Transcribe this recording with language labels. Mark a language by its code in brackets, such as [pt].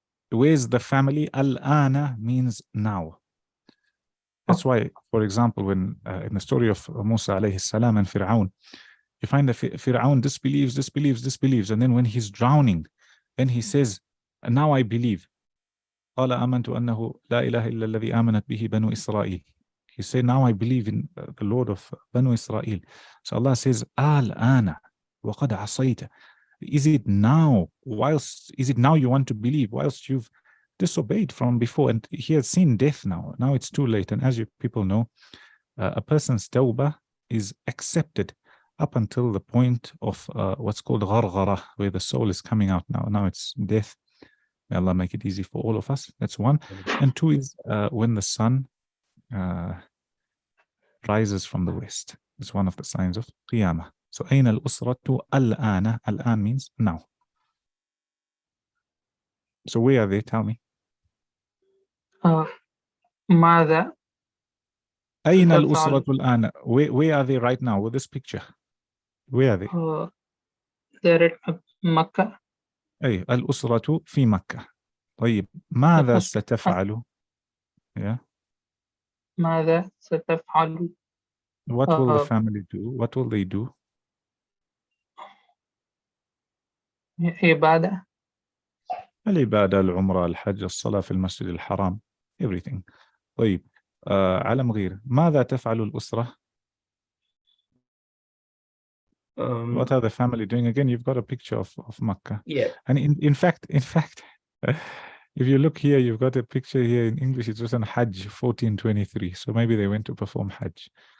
[en] Where's the family? الآن means now. That's why, for example, when in the story of Musa alayhi salam and Fir'aun, you find that Fir'aun disbelieves, and then when he's drowning, then he says, now I believe. [ar] قال آمنت أنه لا إله إلا الذي آمنت به بنو إسرائيل. [en] He said, now I believe in the Lord of Banu Israel. So Allah says, [ar] الآن وقد عصيت. [en] Is it now you want to believe whilst you've disobeyed from before? And he has seen death now. Now it's too late. And as you people know, a person's tawbah is accepted up until the point of what's called gharghara, where the soul is coming out now. Now it's death. May Allah make it easy for all of us. That's 1. And 2 is when the sun rises from the west. It's one of the signs of Qiyamah. [ar] So أين الأسرة الآن? [en] الآن means now. So where are they? Tell me. [ar] ماذا أين تفعل؟ الأسرة الآن? [en] Where are they right now with this picture? Where are they? They're at Makkah. [ar] أي الأسرة في مكة. طيب, ماذا ستفعل? [en] Yeah. [ar] ماذا ستفعل؟ [en] What will the family do? What will they do? [ar] عبادة. العبادة, العمرة, الحج, الصلاة في المسجد الحرام. [en] Everything. [ar] طيب, على مغير, ماذا تفعل الأسرة? [en] What are the family doing? Again, you've got a picture of Makkah. Yeah. And in fact, if you look here, you've got a picture here in English. It's written Hajj 1423. So maybe they went to perform Hajj.